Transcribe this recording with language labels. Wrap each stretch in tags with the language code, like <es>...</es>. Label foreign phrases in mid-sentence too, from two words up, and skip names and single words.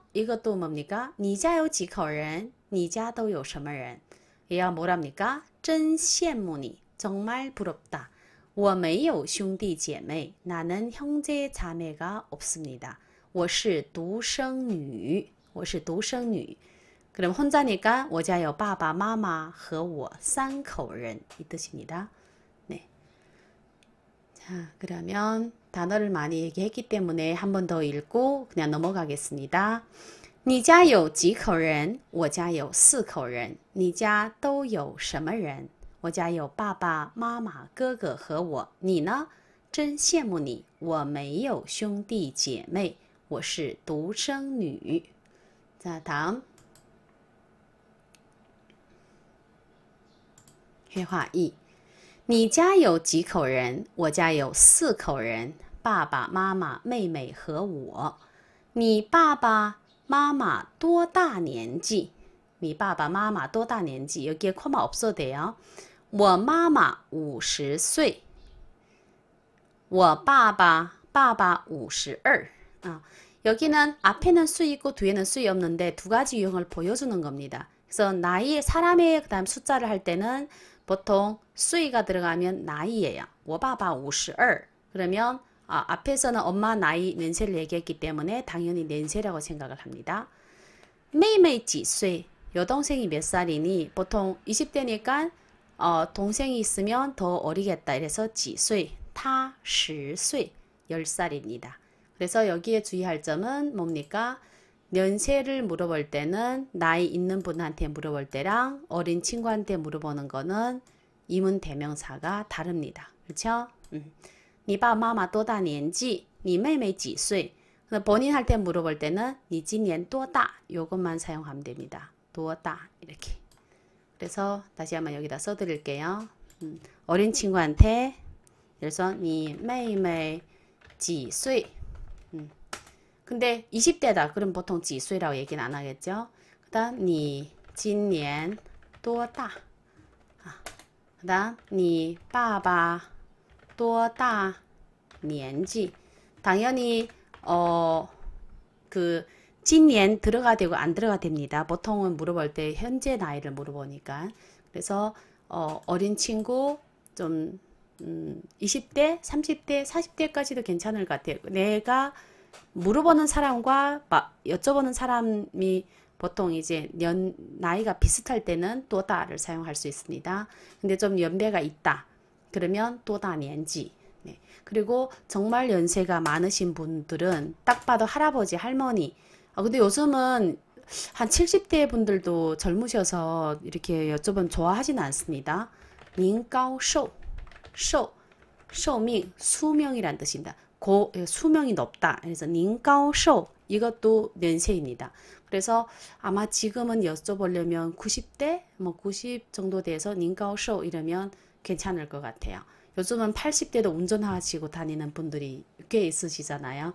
<ko>이것도 뭡니까?</ko> <zh>你家有几口人?你家都有什么人?</zh> <ko>얘가 뭐랍니까?</ko> <zh>真羡慕你</zh> <ko>정말 부럽다.</ko> <zh>我没有兄弟姐妹</zh> <ko>나는 형제 자매가 없습니다.</ko> <zh>我是独生女 我是独生女</zh> <ko>그럼 혼자니까</ko> <zh>我家有爸爸妈妈和我3口人</zh> <ko>이 뜻입니다. 네. 자, 그러면 단어를 많이 얘기했기 때문에 한 번 더 읽고 그냥 넘어가겠습니다.</ko> <zh>你家有几口人?我家有4口人。你家都有什么人? 我家有爸爸妈妈哥哥和我。你呢?真羡慕你。我没有兄弟姐妹。我是独生女。</zh> <ko>자, 다음.</ko> <zh>绘画1你家有几口人? 我家有4口人。爸爸妈妈妹妹和我。你爸爸妈妈多大年纪? 你爸爸妈妈多大年纪?</zh> <ko>여기에 코마 없어도 돼요.</ko> <zh>我妈妈50岁. 我爸爸 52.</zh> <ko>여기는 앞에는 수 있고 뒤에는 수이 없는데 두 가지 유형을 보여주는 겁니다. 그래서 나이, 사람의 그다음 숫자를 할 때는 보통 수이가 들어가면 나이예요.</ko> <zh>我爸爸52.</zh> <ko>그러면 앞에서는 엄마 나이 년세를 얘기했기 때문에 당연히 년세라고 생각을 합니다.</ko> <zh>妹妹几岁?</zh> <ko>여동생이 몇 살이니? 보통 20대니까 동생이 있으면 더 어리겠다.</ko> <zh>이래서 几岁? 他10岁,</zh> <ko>10살입니다. 그래서 여기에 주의할 점은 뭡니까? 연세를 물어볼 때는 나이 있는 분한테 물어볼 때랑 어린 친구한테 물어보는 거는 이문 대명사가 다릅니다. 그렇죠?</ko> <zh>你爸妈妈多大年纪? 你妹妹几岁?</zh> <ko>본인 할 때 물어볼 때는</ko> <zh>你今年多大?</zh> <ko>요것만 사용하면 됩니다. 多大 이렇게. 그래서 다시 한번 여기다 써드릴게요. 어린 친구한테 그래서</ko> <zh>你妹妹几岁?</zh> <ko>근데 20대다. 그럼 보통</ko> <zh>几岁</zh> <ko>라고 얘기는 안 하겠죠. 그 다음</ko> <zh>你今年多大?</zh> <ko>그 다음</ko> <zh>你爸爸多大年纪?</zh> <ko>당연히 그 今年 들어가 되고 안 들어가 됩니다. 보통은 물어볼 때 현재 나이를 물어보니까. 그래서 어린 친구 좀 20대, 30대, 40대까지도 괜찮을 것 같아요. 내가 물어보는 사람과 여쭤보는 사람이 보통 이제 나이가 비슷할 때는 또다를 사용할 수 있습니다. 근데 좀 연배가 있다. 그러면 또다 년지. 네. 그리고 정말 연세가 많으신 분들은 딱 봐도 할아버지, 할머니. 근데 요즘은 한 70대 분들도 젊으셔서 이렇게 여쭤보면 좋아하지는 않습니다. 您高寿, 寿命, 수명이란 뜻입니다. 수명이 높다. 그래서</ko> <zh>您高寿</zh> <ko>이것도 연세입니다. 그래서 아마 지금은 여쭤보려면 90대, 90 정도 돼서</ko> <zh>您高寿</zh> <ko>이러면 괜찮을 것 같아요. 요즘은 80대도 운전하시고 다니는 분들이 꽤 있으시잖아요.</ko>